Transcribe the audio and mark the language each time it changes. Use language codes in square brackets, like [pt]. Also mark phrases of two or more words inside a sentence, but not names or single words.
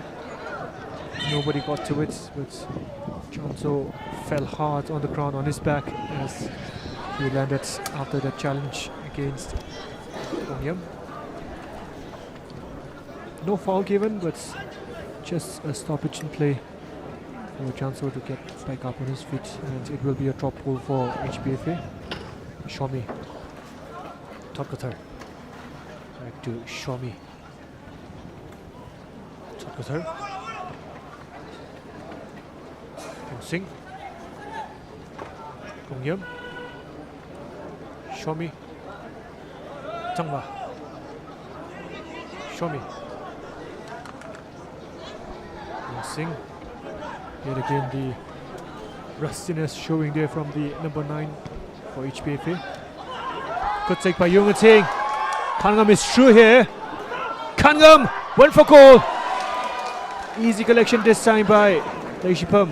[en] Nobody got to it, but Chanso fell hard on the ground on his back as he landed after that challenge against Ungyam. No foul given, but just a stoppage in play for Janso to get back up on his feet, and it will be a drop ball for HPFA. Shomi. Totkathar. Back to Shomi. Totkathar. Singh. Kongyam. Shomi. Changwa. Shomi. Singh. Yet again the rustiness showing there from the number 9 for HPFA. Good take by Young-Ting. Kangam is through here. Kangam went for goal. Easy collection this time by Leishipam.